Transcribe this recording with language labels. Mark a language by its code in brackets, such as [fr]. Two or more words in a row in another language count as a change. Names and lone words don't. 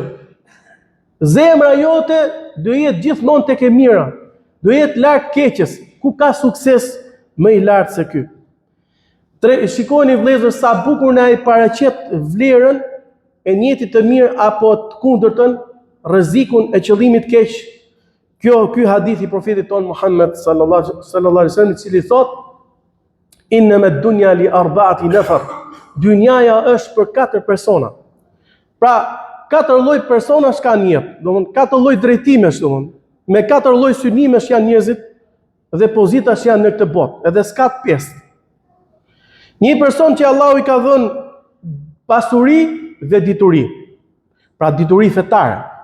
[sq] Zemra jote do jetë gjithmonë tek e mira, do jetë larg keqes, ku ka sukses më i lartë se ky." Shikoni vëllezër sa bukur na i paraqet vlerën e njetit të mirë apo të kundërtën, rrezikun e qëllimit keq. Ky hadith i profetit ton Muhammed [ar] صلى الله عليه وسلم, [sq] i cili thot: [ar] "إنما الدنيا لأربعة نفر." [sq] Dynjaja është për 4 persona. Pra 4 lloj personash kanë në jetë, domthon 4 lloj drejtimesh, domthon me 4 lloj synimesh janë njerëzit dhe pozitash janë në këtë botë, edhe s'ka të pestë. Një person që Allahu i ka dhënë pasuri dhe dituri, pra dituri fetare.